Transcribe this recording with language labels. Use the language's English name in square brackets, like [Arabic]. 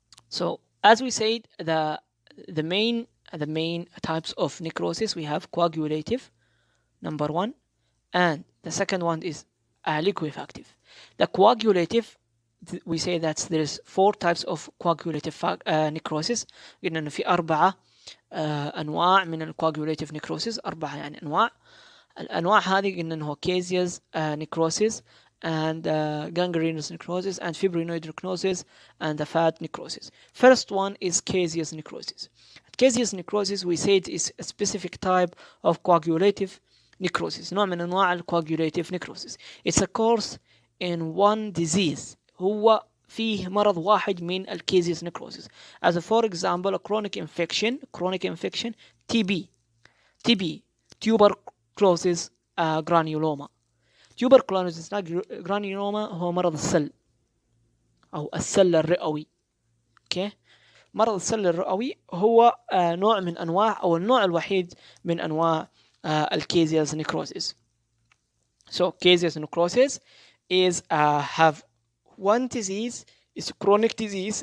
[English] So as we said, the main types of necrosis, we have coagulative, number one, and the second one is liquefactive. The coagulative, we say that there is 4 types of coagulative necrosis. [Arabic] قلنا إنه في 4 أنواع من coagulative necrosis، 4 يعني أنواع. الأنواع هذه قلنا إنه [English] caseous necrosis and gangrenous necrosis and fibrinoid necrosis and the fat necrosis. First one is caseous necrosis. Caseous necrosis, we say it is a specific type of coagulative necrosis، [Arabic] نوع من أنواع [English] coagulative necrosis. It's a course in one disease، [Arabic] هو فيه مرض واحد من [English] caseous necrosis. As for example, a chronic infection, TB, tuberculosis granuloma. [Arabic] tuberculosis granuloma هو مرض السل أو السل الرئوي. [English] okay. [Arabic] مرض السل الرئوي هو نوع من أنواع أو النوع الوحيد من أنواع caseous necrosis. [English] So caseous necrosis is have one disease, is chronic disease.